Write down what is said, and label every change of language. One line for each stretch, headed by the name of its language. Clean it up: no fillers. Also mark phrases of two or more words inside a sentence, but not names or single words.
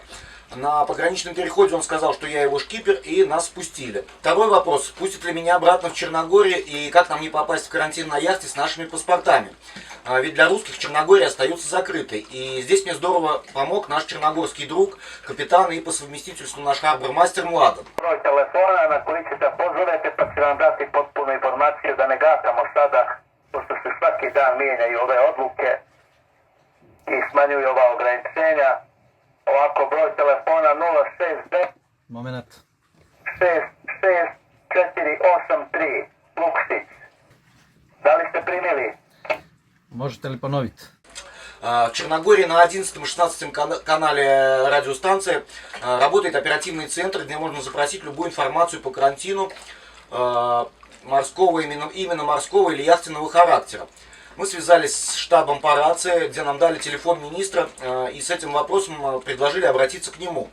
Russian: На пограничном переходе он сказал, что я его шкипер, и нас спустили. Второй вопрос: пустят ли меня обратно в Черногорию и как нам не попасть в карантин на яхте с нашими паспортами? Ведь для русских Черногория остается закрытой. И здесь мне здорово помог наш черногорский друг, капитан и по совместительству наш харбор-мастер Младен.
Serbian: Broj telefona na koji ćete pozovete, pa će vam dati potpunu informaciju da ne gatamo sada, pošto se svaki dan mijenjaju ove odluke i smanjuju ova ograničenja. Ovako, broj telefona 069 Moment. 66483 Lukšić. Da li ste primili? Можете ли поновить?
Russian: В Черногории на 11 и 16 канале радиостанции работает оперативный центр, где можно запросить любую информацию по карантину морского, именно морского или яхтенного характера. Мы связались с штабом по рации, где нам дали телефон министра, и с этим вопросом предложили обратиться к нему.